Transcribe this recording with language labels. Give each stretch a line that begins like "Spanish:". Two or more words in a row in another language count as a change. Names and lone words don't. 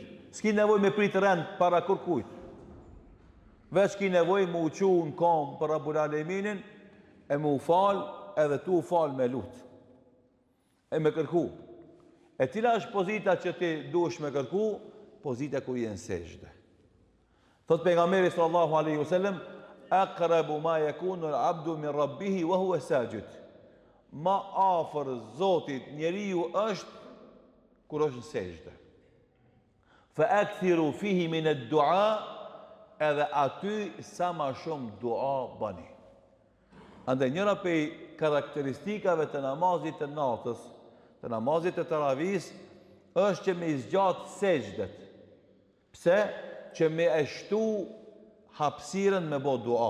Albanian: S'ki nevoj me pritë rend para kërkujt. Veç ki nevoj me uqu në kom për Rabbul Aleminin, e me u fal, edhe tu u fal me lut. E me kërku. E cila është pozita që ti duhesh me kërku? Pozita ku je në sejdë. Thot pejgamberi
Arabic: صلى الله عليه وسلم أقرب ما يكون العبد من ربه وهو ساجد.
Albanian: Ma afër Zotit njeriu është kur është në sejdë.
Arabic: فأكثروا فيه من الدعاء,
Albanian: edhe aty sa ma shumë dua bani. Andaj njëra prej karakteristikave të namazit të natës, të namazit të taravis, është që me izgjatë sejdët. Pse? Që me eshtu hapsiren me bo dua.